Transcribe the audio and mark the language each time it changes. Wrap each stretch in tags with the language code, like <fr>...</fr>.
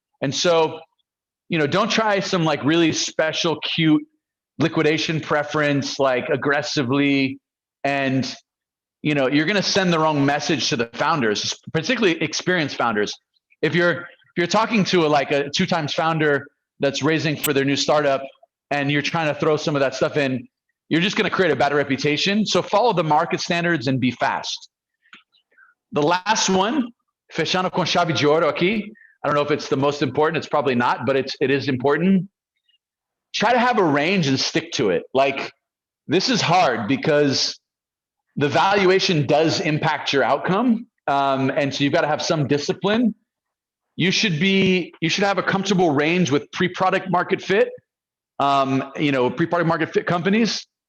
<en>And so, don't try some like really special, cute liquidation preference, like aggressively, and you're going to send the wrong message to the founders, particularly experienced founders. If you're talking to a 2x founder that's raising for their new startup, and you're trying to throw some of that stuff in, you're just going to create a bad reputation. So follow the market standards and be fast. The last one,</en> <pt>fechando com chave de ouro aqui.</pt> <en>I don't know if it's the most important. It's probably not, but it is important. Try to have a range and stick to it. Like, this is hard because the valuation does impact your outcome. And so you've got to have some discipline. You should have a comfortable range with pre-product market fit, pre-product market fit companies.</en>